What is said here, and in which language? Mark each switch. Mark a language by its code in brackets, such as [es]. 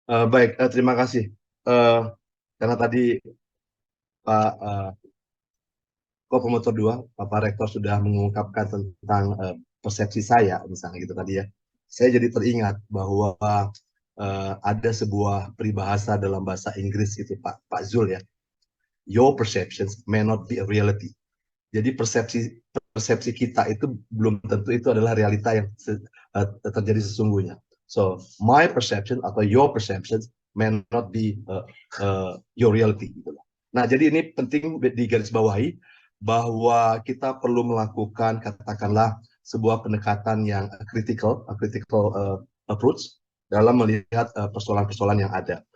[id] Baik, terima kasih. Karena tadi Pak Kopromotor 2, Bapak Rektor sudah mengungkapkan tentang persepsi saya, misalnya gitu tadi ya. Saya jadi teringat bahwa ada sebuah peribahasa dalam bahasa Inggris itu Pak Zul ya. [en] Your perceptions may not be a reality. [id] Jadi persepsi kita itu belum tentu itu adalah realita yang terjadi sesungguhnya. [en] So my perception [id] atau [en] your perceptions may not be your reality. [id] Nah, jadi ini penting digarisbawahi bahwa kita perlu melakukan katakanlah sebuah pendekatan yang critical approach dalam melihat persoalan-persoalan yang ada.